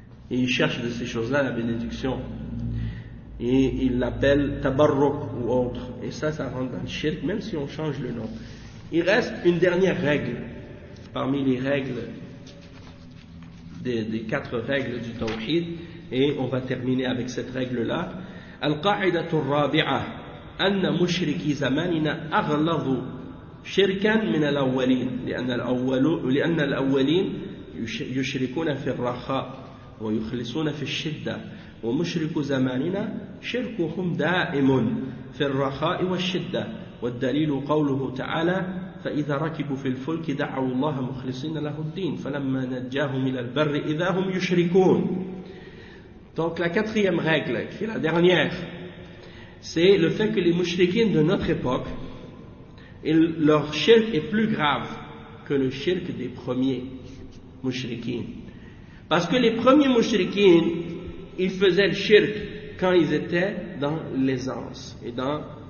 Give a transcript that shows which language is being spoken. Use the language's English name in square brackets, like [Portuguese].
[French] Et ils cherchent de ces choses-là la bénédiction. Et ils l'appellent tabarruk ou autre. Et ça rentre dans le shirk, même si on change le nom. Il reste une dernière règle parmi les règles. Des quatre règles du tawhid, et on va terminer avec cette règle-là. [Arabic] القاعدة الرابعة أن مشركي زماننا أغلظ شركا من الأولين لأن الأولين يشركون في الرخاء ويخلصون في الشدة ومشرك زماننا شركهم دائم في الرخاء والشدة والدليل قوله تعالى فإذا ركبوا في الفلك دعوا الله مخلصين له الدين فلما نجاهم إلى البر إذا هم يشركون. [French] Donc la quatrième règle, qui est la dernière, c'est le fait que les mouchriquins de notre époque, leur shirk est plus grave que le shirk des premiers mouchriquins. Parce que les premiers mouchriquins, ils faisaient le shirk quand ils étaient dans l'aisance et dans...